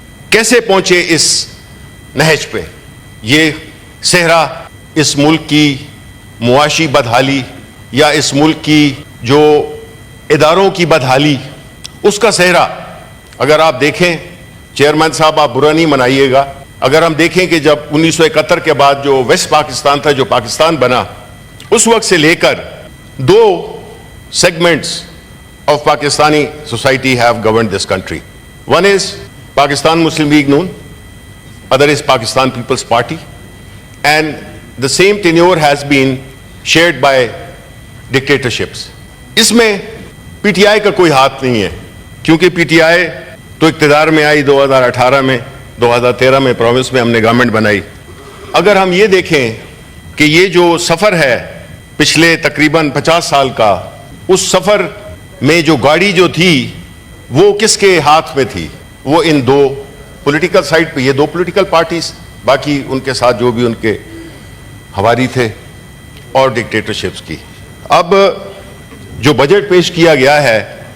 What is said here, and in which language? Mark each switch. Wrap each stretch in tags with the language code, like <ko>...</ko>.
<ur>کیسے پہنچے اس نہج پہ؟ یہ صحرا اس ملک کی معاشی بدحالی یا اس ملک کی جو اداروں کی بدحالی، اس کا صحرا اگر آپ دیکھیں، چیئرمین صاحب آپ برا نہیں منائیے گا، اگر ہم دیکھیں کہ جب 1971 کے بعد جو ویسٹ پاکستان تھا، جو پاکستان بنا، اس وقت سے لے کر دو segments</ur> <en>of Pakistani society have governed this country. One is Pakistan Muslim League Noon, other is Pakistan People's Party, and the same tenure has been shared by dictatorships.</en> <ur>اس میں پی ٹی آئی کا کوئی ہاتھ نہیں ہے، کیونکہ P T I تو اقتدار میں آئی 2018 میں، 2013 میں پروونس میں ہم نے گورنمنٹ بنائی۔ اگر ہم یہ دیکھیں کہ یہ جو سفر ہے پچھلے تقریباً 50 سال کا، اس سفر میں جو گاڑی جو تھی وہ کس کے ہاتھ میں تھی؟ وہ ان دو پولیٹیکل سائٹ پہ، یہ دو پولیٹیکل پارٹیز، باقی ان کے ساتھ جو بھی ان کے ہواری تھے، اور ڈکٹیٹرشپس کی۔ اب جو بجٹ پیش کیا گیا ہے</ur>